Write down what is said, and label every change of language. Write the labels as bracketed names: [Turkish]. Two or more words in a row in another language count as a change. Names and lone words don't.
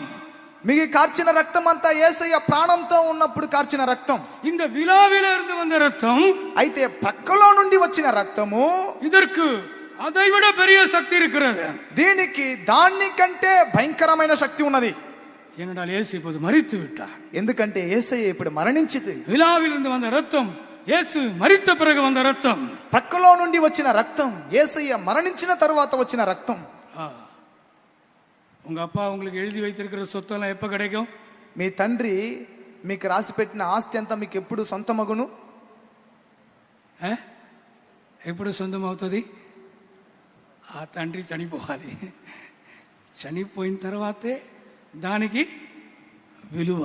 [Telugu] మిగి కార్చిన రక్తం అంతా యేసయ్య ప్రాణంతో ఉన్నప్పుడు కార్చిన రక్తం. [Tamil] இந்த விலாவில இருந்து வந்த ரத்தம், [Telugu] అయితే ప్రక్కలో నుండి వచ్చిన రక్తము, [Tamil] இதற்கு அதைவிட பெரிய சக்தி இருக்கிறது. [Telugu] దీనికి దానికంటే భయంకరమైన శక్తి ఉన్నది. [Tamil] ஏனென்றால் இயேசு இப்போது மரித்து விட்டார். [Telugu] ఎందుకంటే యేసయ్య ఇప్పుడు మరణించింది. [Tamil] விலாவில் இருந்து வந்த ரத்தம் இயேசு மரித்த பிறகு வந்த ரத்தம். [Telugu] ప్రక్కలో నుండి వచ్చిన రక్తం యేసయ్య మరణించిన తరువాత వచ్చిన రక్తం. [Tamil] உங்க அப்பா உங்களுக்கு எழுதி வைத்திருக்கிற சொத்தெல்லாம் எப்ப கிடைக்கும்? [Telugu] మీ తండ్రి మీకు రాసి పెట్టిన ఆస్తి అంతా మీకు ఎప్పుడు సొంతమగును? ఎప్పుడు సొంతమవుతుంది? ఆ తండ్రి చనిపోవాలి. చనిపోయిన తర్వాతే దానికి విలువ.